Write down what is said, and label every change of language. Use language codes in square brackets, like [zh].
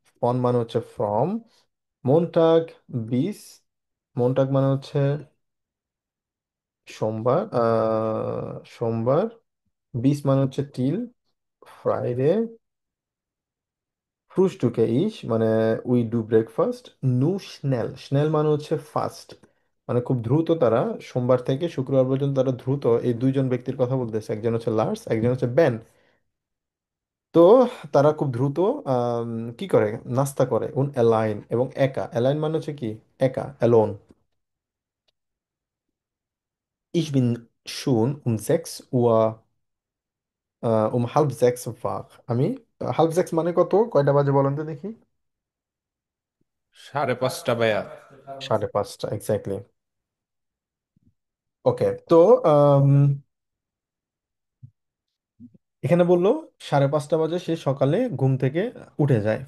[bn] Von মানে হচ্ছে from, মনটাগ বিস, মনটাগ মানে হচ্ছে সোমবার, সোমবার, বিস মানে হচ্ছে টিল, ফ্রাইডে, [de] ফ্রুস্টুকে ইস [bn] মানে [en] we do breakfast, [de] নু স্নেল, [bn] স্নেল মানে হচ্ছে ফাস্ট, মানে খুব দ্রুত তারা সোমবার থেকে শুক্রবার পর্যন্ত তারা দ্রুত, এই দুইজন ব্যক্তির কথা বলতেছে, একজন হচ্ছে লার্স, একজন হচ্ছে বেন। তো তারা খুব দ্রুত আম, কি করে, নাস্তা করে, [de] উন অ্যালাইন [bn] এবং একা, অ্যালাইন মানে হচ্ছে কি, একা, alone. [de] Ich bin schon um 6 Uhr, halb sechs wach। [bn] আমি [de] হাল্প সেক্স [bn] মানে কত, কয়টা বাজে বলেন তো দেখি? 5:30 ভাইয়া। 5:30, এক্স্যাক্টলি। ওকে, তো আম, এখানে বললো 5:30 বাজে সে সকালে ঘুম থেকে উঠে যায়।